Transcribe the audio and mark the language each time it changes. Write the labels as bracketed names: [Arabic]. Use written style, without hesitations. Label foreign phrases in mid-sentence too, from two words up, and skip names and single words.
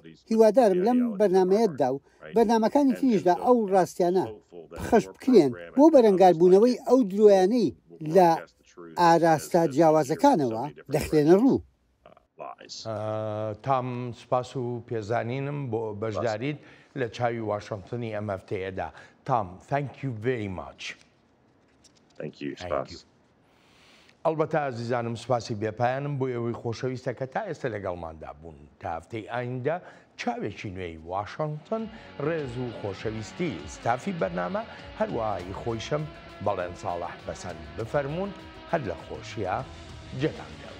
[Central Kurdish] هیوادارم لەم بەرنامەیەتدا و بەرنامەکانی تریشدا ئەو ڕاستیانە خەش بکرێن بۆ بەرەنگاربوونەوەی ئەو درۆیانەی لە ئاراستە جیاوازەکانەوە دەخرێنە ڕوو. تام سپاس و پێزانینم بۆ بەشداریت لە چاوی واشنگتنی ئەم هەفتەیەدا. [English] تام thank you very much. [Central Kurdish] ئەڵبەتە ئازیزانم سوپاسی بێپایانم بۆ ئەوەی خۆشەویستە کە تا ئێستا لەگەڵماندا بوون تا هەفتەی ئایندا چاوێکی نوێی واشنگتن ڕێز و خۆشەویستی ستافی بەرنامە هەروەهایی خۆیشم بەڵێن ساڵح بەسەند بفەرمونون هەر لە خۆشیە جێتان.